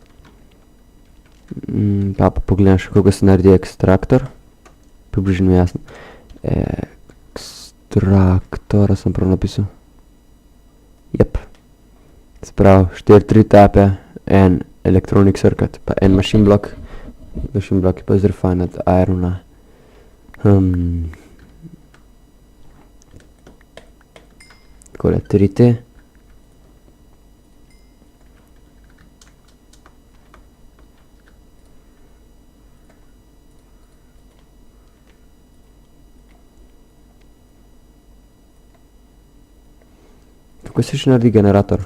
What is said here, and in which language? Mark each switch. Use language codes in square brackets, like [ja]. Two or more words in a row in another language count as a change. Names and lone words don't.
[sl] Pa pogledam še, kako se naredi ekstraktor. Približno jasno. Ekstraktora sem prav napisal. Jep. Sprav, 4 tape, en [en] electronic circuit, [sl] pa en [en] machine block. Machine block [sl] je pa z [en] refined irona. [sl] Takole 3T. Kako se še naredi generator?